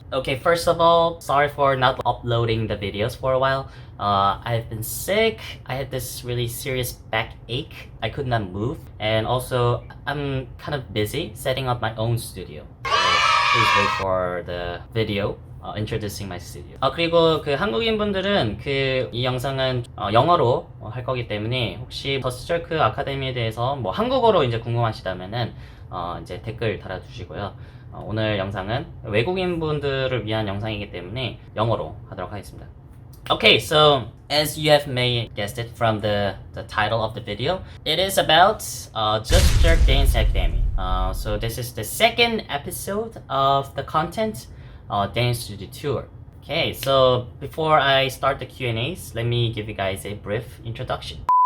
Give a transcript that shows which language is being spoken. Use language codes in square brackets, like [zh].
[en] Okay, first of all, sorry for not uploading the videos for a while. I've been sick. I had this really serious backache. I could not move. And also, I'm kind of busy setting up my own studio. So please wait for the video. Introducing my studio. [ko] 그리고 그 한국인 분들은 이 영상은 영어로 할 거기 때문에 혹시 더스철크 아카데미에 대해서 뭐 한국어로 이제 궁금하시다면은 이제 댓글 달아주시고요. 오늘 영상은 외국인 분들을 위한 영상이기 때문에 영어로 하도록 하겠습니다. [en] Okay, so as you have may guessed it from the title of the video, it is about Just Jerk Dance Academy. So this is the second episode of the content Dance Studio Tour. Okay, so before I start the Q&As, let me give you guys a brief introduction.